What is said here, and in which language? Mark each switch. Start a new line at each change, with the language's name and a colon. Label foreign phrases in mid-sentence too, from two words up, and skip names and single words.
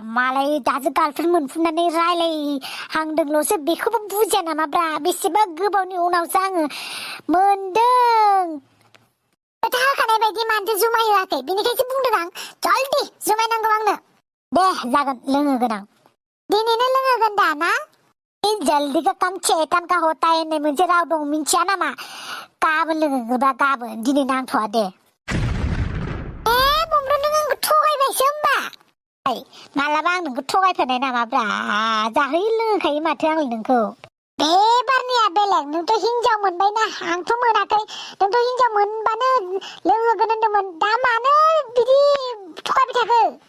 Bodo: मालाय दासो गार्लफ्रेन्ड मोनफुंनानै रायलायहांदोंल'सो बेखौबो बुजिया नामाब्रा बेसेबा गोबावनि उनावसो आङो मोनदों खोथा होखानाय बायदि मानोथो जुमाय होआखै बेनिखायसो बुंदों आं जल्दि जुमाय नांगौ आंनो दे जागोन लोंहोगोन आं दिनैनो लोंहोगोन दा ना
Hindi: जल्दी का काम चेतन का होता है
Bodo: होननाय मोनसे राव दं मिन्थिया नामा गाबोन लोंहोगोनबा गाबोन दिनै नांथ'वा दे बमरा नों आंखौ थगायबायसो होमबा मालाबा आं नोंखौ थगायफेरनाय नामाब्रा जाहोयो लोंहोखायो माथो आंलाय नोंखौ बे बारनिया बेलेग नोंथ' हिनजाव मोनबायना आंथ' मोनाखै नोंथ' हिनजाव मोनबानो लोंहोगोन होनदोंमोन दा मानो बिदि थगायबाय थाखो